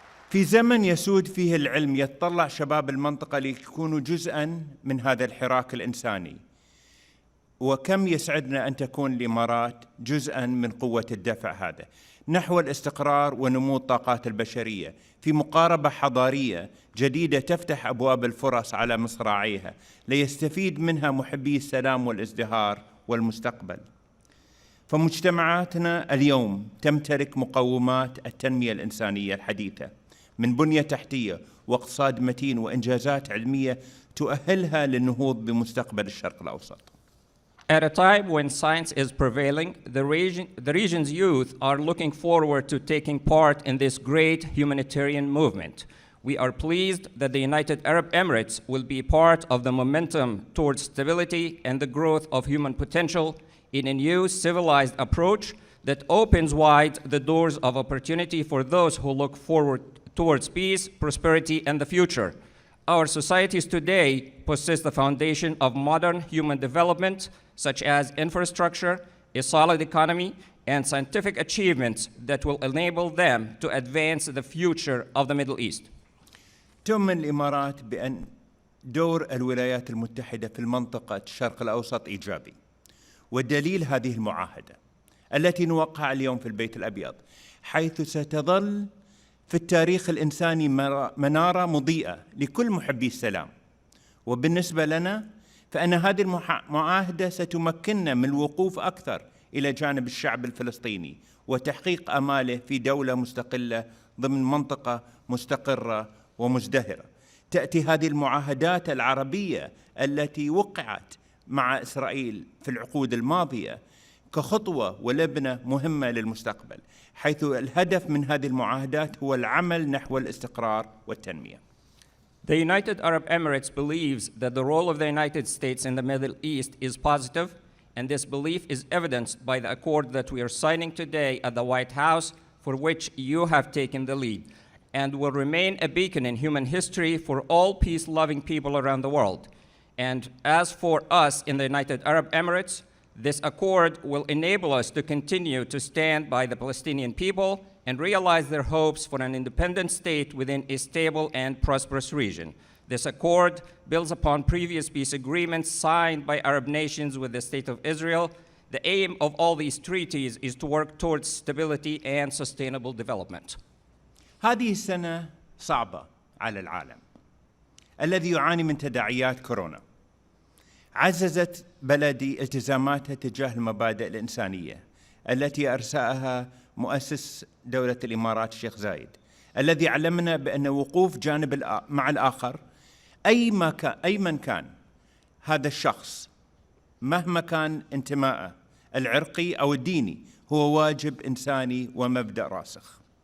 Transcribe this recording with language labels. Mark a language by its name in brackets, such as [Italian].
[Arabic] في زمن يسود فيه العلم يتطلع شباب المنطقة ليكونوا جزءاً من هذا الحراك الإنساني، وكم يسعدنا أن تكون الإمارات جزءاً من قوة الدفع هذا نحو الاستقرار ونمو الطاقات البشرية في مقاربة حضارية جديدة تفتح أبواب الفرص على مصراعيها ليستفيد منها محبي السلام والازدهار والمستقبل. فمجتمعاتنا اليوم تمتلك مقومات التنمية الإنسانية الحديثة من بنية تحتية واقتصاد متين وإنجازات علمية تؤهلها للنهوض بمستقبل الشرق الأوسط. [English] At a time when science is prevailing, the region's youth are looking forward to taking part in this great humanitarian movement. We are pleased that the United Arab Emirates will be part of the momentum towards stability and the growth of human potential in a new civilized approach that opens wide the doors of opportunity for those who look forward towards peace, prosperity, and the future. Our societies today possess the foundation of modern human development, such as infrastructure, a solid economy, and scientific achievements that will enable them to advance the future of the Middle East. [Arabic] تؤمن الإمارات بأن دور الولايات المتحدة في المنطقة الشرق الأوسط إيجابي، والدليل هذه المعاهدة التي نوقعها اليوم في البيت الأبيض، حيث ستظل في التاريخ الإنساني منارة مضيئة لكل محبي السلام. وبالنسبة لنا فإن هذه المعاهدة ستمكننا من الوقوف أكثر إلى جانب الشعب الفلسطيني وتحقيق آماله في دولة مستقلة ضمن منطقة مستقرة ومزدهرة. تأتي هذه المعاهدات العربية التي وقعت مع إسرائيل في العقود الماضية كخطوة ولبنة مهمة للمستقبل، حيث الهدف من هذه المعاهدات هو العمل نحو الاستقرار والتنمية. [English] The United Arab Emirates believes that the role of the United States in the Middle East is positive, and this belief is evidenced by the accord that we are signing today at the White House, for which you have taken the lead, and will remain a beacon in human history for all peace-loving people around the world. And as for us in the United Arab Emirates, this accord will enable us to continue to stand by the Palestinian people and realize their hopes for an independent state within a stable and prosperous region. This accord builds upon previous peace agreements signed by Arab nations with the State of Israel. The aim of all these treaties is to work towards stability and sustainable development. [Arabic] هذه السنة صعبة على العالم الذي يعاني من تداعيات كورونا. عززت بلدي التزاماتها تجاه المبادئ الإنسانية التي أرساها مؤسس دولة الإمارات الشيخ زايد، الذي علمنا بأن وقوف جانب مع الآخر أي من كان هذا الشخص مهما كان انتمائه العرقي أو الديني هو واجب إنساني ومبدأ راسخ.